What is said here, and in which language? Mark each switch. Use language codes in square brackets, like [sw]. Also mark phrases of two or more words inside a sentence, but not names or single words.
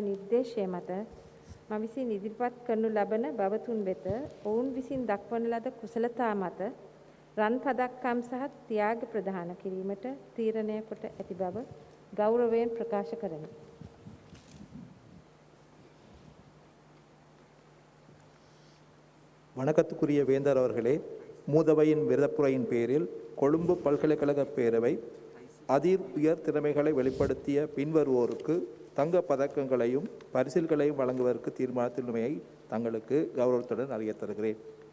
[si] නිර්දේශය මත මම විසින් ඉදිරිපත් කරනු ලබන බවතුන් වෙත ඔවුන් විසින් දක්වන ලද කුසලතා මත රන් පදක්කම් සහ ත්‍යාග ප්‍රදාන කිරීමට තීරණය කොට ඇති බව ගෞරවයෙන් ප්‍රකාශ කරමි. [ta] வணக்கத்துக்குரிய வேந்தர் அவர்களே, மூதவையின் விருதப்புரையின் பேரில் கொழும்பு பல்கலைக்கழக பேரவை அதிர் உயர் திறமைகளை வெளிப்படுத்திய பின்வருவோருக்கு தங்க பதக்கங்களையும் பரிசில்களையும் வழங்குவதற்கு தீர்மானத்தின்மையை தங்களுக்கு கௌரவத்துடன் அறியத் தருகிறேன்.